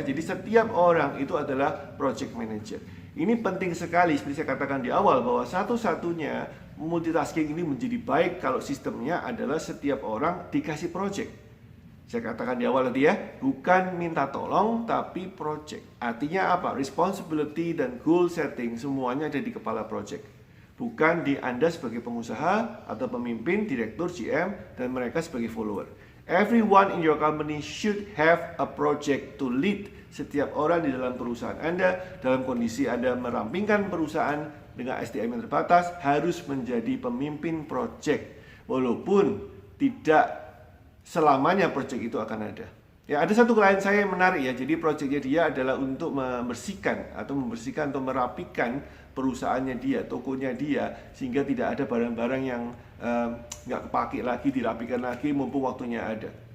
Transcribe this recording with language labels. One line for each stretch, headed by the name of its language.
Indonesian: Jadi setiap orang itu adalah project manager. Ini penting sekali, seperti saya katakan di awal, bahwa satu-satunya multitasking ini menjadi baik kalau sistemnya adalah setiap orang dikasih project. Saya katakan di awal tadi ya, bukan minta tolong tapi project. Artinya apa? Responsibility dan goal setting semuanya ada di kepala project. Bukan di Anda sebagai pengusaha atau pemimpin, direktur, GM, dan mereka sebagai follower.
English: Everyone in your company should have a project to lead.
Indonesian: Setiap orang di dalam perusahaan Anda, dalam kondisi Anda merampingkan perusahaan dengan SDM yang terbatas, harus menjadi pemimpin project. Walaupun tidak selamanya project itu akan ada. Ya, ada satu klien saya yang menarik ya. Jadi projectnya dia adalah untuk membersihkan atau merapikan perusahaannya dia, tokonya dia, sehingga tidak ada barang-barang yang nggak kepake lagi, dirapikan lagi mumpung waktunya ada.